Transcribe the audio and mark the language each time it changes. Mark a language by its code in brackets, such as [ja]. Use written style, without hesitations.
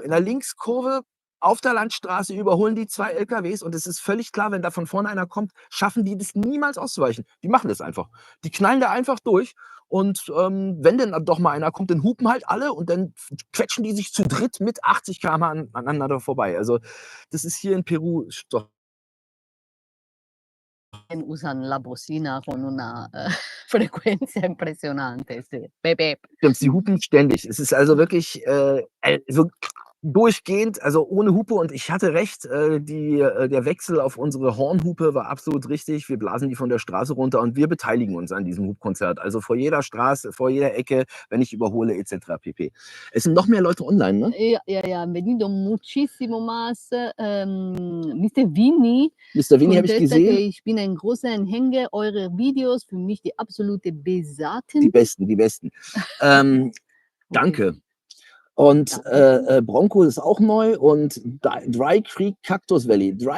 [de] In der Linkskurve auf der Landstraße überholen die 2 LKWs und es ist völlig klar, wenn da von vorne einer kommt, schaffen die das niemals auszuweichen. Die machen das einfach. Die knallen da einfach durch und wenn denn doch mal einer kommt, dann hupen halt alle und dann quetschen die sich zu dritt mit 80 km/h aneinander vorbei. Also das ist hier in Peru doch. [es] Usan la bocina con una frecuencia impresionante, sí. Bep, bep. [de] Stimmt, sie hupen ständig. Es ist also wirklich so durchgehend, also ohne Hupe. Und ich hatte recht, der Wechsel auf unsere Hornhupe war absolut richtig. Wir blasen die von der Straße runter und wir beteiligen uns an diesem Hupkonzert. Also vor jeder Straße, vor jeder Ecke, wenn ich überhole, etc. pp. Es sind noch mehr Leute online, ne? [es] Ja, han venido muchísimo más. [de] Mr. Vini Mr. Vini habe ich [es] contesta que [de] gesehen. ich bin ein großer Anhänger eurer Videos, für mich die absolute Besatin. Die besten. Danke. Und Bronco ist auch neu und Dry Creek Cactus Valley.